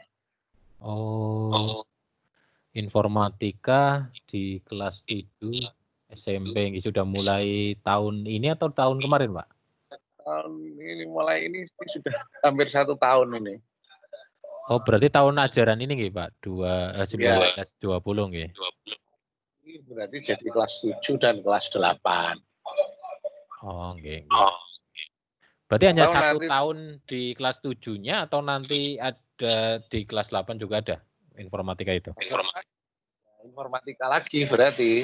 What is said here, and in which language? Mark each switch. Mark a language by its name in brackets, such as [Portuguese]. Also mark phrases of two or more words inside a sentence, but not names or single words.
[Indonesian] Oh. Informatika di kelas 7 SMP sudah mulai tahun ini atau tahun kemarin, Pak? Tahun ini ini sudah hampir 1 tahun ini. Oh, berarti tahun ajaran ini nggih, Pak? 19-20 nggih. Ini berarti jadi kelas 7 dan kelas 8. Oh, nggih. Berarti hanya 1 tahun di kelas 7-nya atau nanti ada di kelas 8 juga ada informatika itu? Informatika lagi berarti.